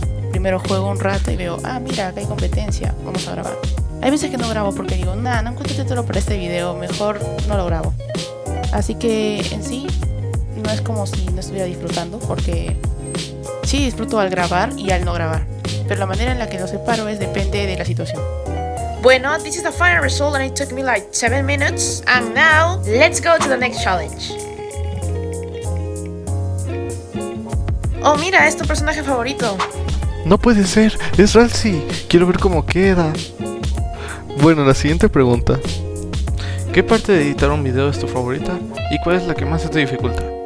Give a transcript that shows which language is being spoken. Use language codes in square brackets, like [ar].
[es] Primero juego un rato y veo, mira, acá hay competencia, vamos a grabar. Hay veces que no grabo porque digo, no encuentro título para este video, mejor no lo grabo. Así que en sí, no es como si no estuviera disfrutando, porque sí disfruto al grabar y al no grabar. Pero la manera en la que lo separo depende de la situación. [en] Bueno, this is the final result and it took me like 7 minutes. And now, let's go to the next challenge. [es] Oh, mira, es tu personaje favorito. No puede ser, es Ralsei. Quiero ver cómo queda. Bueno, la siguiente pregunta: ¿qué parte de editar un video es tu favorita? ¿Y cuál es la que más se te dificulta?